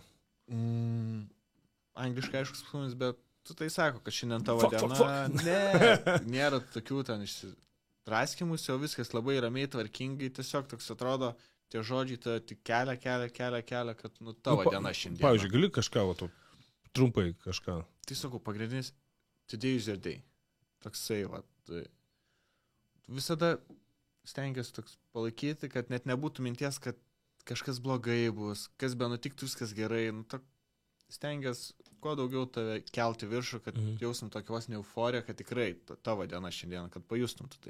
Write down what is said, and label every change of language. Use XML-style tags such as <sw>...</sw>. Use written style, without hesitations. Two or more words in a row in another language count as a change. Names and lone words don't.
<lt>Angliškai aiškus pasakymas, bet tu tai sako, kad šiandien tavo diena, ne, nėra tokių ten išsidraskimus, jau viskas labai ramiai, tvarkingai, tiesiog toks atrodo, tie žodžiai tai tik kelia, kad nu tavo diena šiandien. Pavyzdžiui, gali kažką, trumpai kažką. Tai sakau, pagrindinis,</lt> <en>today is your day.</en> <lt>Toksai, visada stengiasi toks palaikyti, kad net nebūtų minties, kad kažkas blogai bus, kas be nutiktų, viskas gerai. Nu, stengiasi kuo daugiau tave kelti viršų, kad jausim tokį vos ne euforiją, kad tikrai tavo diena šiandien, kad pajustum tu tai.</lt>